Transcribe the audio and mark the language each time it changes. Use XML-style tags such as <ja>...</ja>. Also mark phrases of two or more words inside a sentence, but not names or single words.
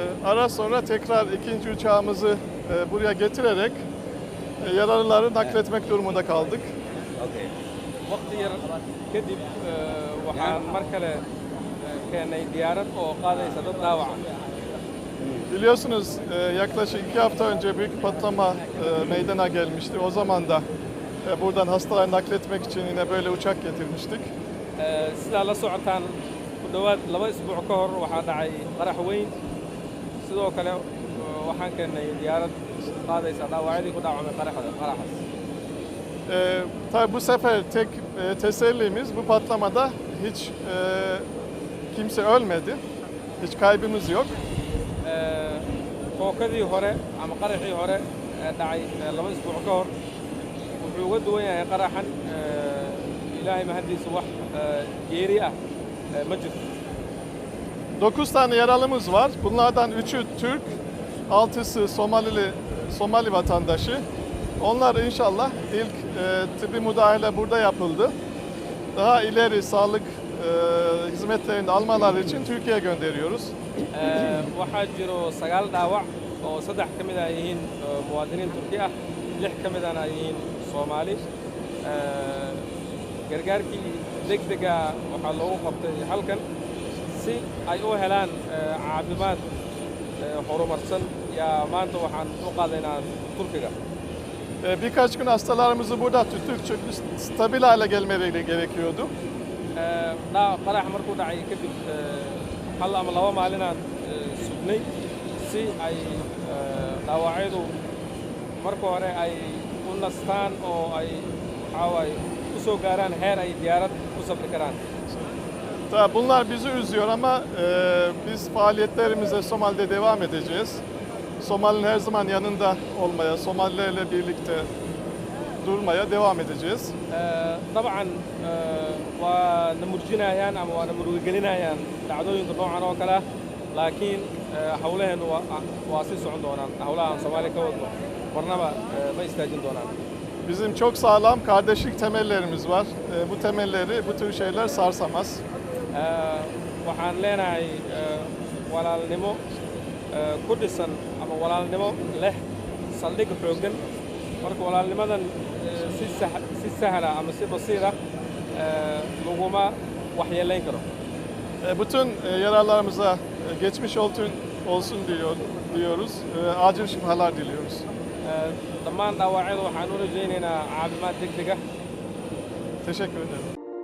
<tr>Ara sonra tekrar ikinci uçağımızı buraya getirerek yaralıları nakletmek durumunda kaldık.</tr> <en>Okay.</en> <so>Waqti yar kadib waxaan mar kale keenay diyaarad oo qaadaysa dad dhaawaca.</so> <tr>Biliyorsunuz yaklaşık 2 hafta önce büyük bir patlama meydana gelmişti. O zaman da buradan hastaları nakletmek için yine böyle uçak getirmiştik.</tr> <so>Sidaa la socotaan ku dhowaad 2 isbuuc ka hor waxaa dhacay qarax weyn. Sidoo kale waxaan keenay diyaarad qaadaysa dhaawacyadii ku dhaawacmay qaraxaas.</so> <tr>Tabii bu sefer tek tesellimiz bu patlamada hiç kimse ölmedi. Hiç kaybımız yok.</tr> <so>Fookadii hore ama qaraxii hore dhacay 2 isbuuc ka hor wuxuu uga duwan yahay qaraxan ilaahay mahadiisa wax geeri ah ma jirto.</so> <tr>9 tane yaralımız var. Bunlardan 3'ü Türk, 6'sı Somali vatandaşı. Onlar inşallah ilk tıbbi müdahale burada yapıldı. Daha ileri sağlık hizmetlerini almaları için Türkiye'ye gönderiyoruz.</tr> <so>Waxaa jiro 9 dhaawac oo 3 ka mid ah ay yihiin muwaadiniin Turki ah, 6 ka mid ahna ay yihiin Soomaali. Gargaarkii degdega waxaa loogu qabtay halkan si ay u helaan caafimaad horumarsan yaa maanta waxaan u qaadaynaa Turkiga.</so> <tr>Birkaç gün hastalarımızı burada tuttuk çünkü stabil hale gelmeleri gerekiyordu.</tr> <so>Qarax markuu dhacay kadib hal ama 2 maalinaan sugnay si ay dhaawacyadu marka hore ay u nastaan oo ay waxaa waaye u soo gaaraan heer ay diyaarad ku safri karaan.</so> <tr>Tabii bunlar bizi üzüyor ama biz faaliyetlerimize Somali'de devam edeceğiz. Somali'nin her zaman yanında olmaya, Somalilerle birlikte durmaya devam edeceğiz.</tr> <so>Dabcan waa na murjinayaan ama waa na murugagelinayaan dhacdooyinka noocan oo kale ah laakiin hawlaheenu waa sii socon doonaan. Hawlaha aan Soomaaliya ka wadno marnaba ma istaajin doonaan.</so> <tr>Bizim çok sağlam kardeşlik temellerimiz var. Bu temelleri bu tür şeyler sarsamaz.</tr> <so>Waxaan leenahay walaalnimo ku dhisan ama walaalnimo leh saldhig xooggan. Marka walaalnimadan si sahla ama si basiira laguma waxyeelayn karo.</so> <tr>Bütün yaralarımıza geçmiş olsun diyoruz. Acil şifalar diliyoruz.</tr> <so>Dhammaan dhaawacyada waxaan u rajaynaynaa caafimaad degdeg ah.</so> <tr>Teşekkür ederim.</tr>